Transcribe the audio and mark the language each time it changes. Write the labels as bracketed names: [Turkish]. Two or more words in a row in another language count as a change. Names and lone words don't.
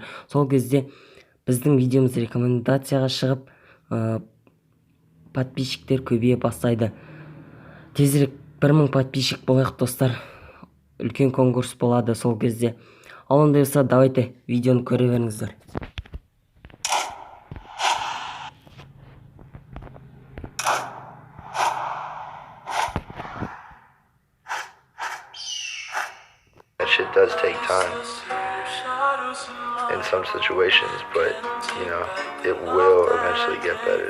[Kazakh] Сол кезде біздің видеомыз рекомендацияға шығып, подписчиктер көбейе бастайды. Тезірек 1000 подписчик болайық достар. Үлкен конкурс болады сол кезде. Ал ондай болса, давайте видеоны көре беріңіздер. [English] That shit does take time in some situations, but it will eventually get better.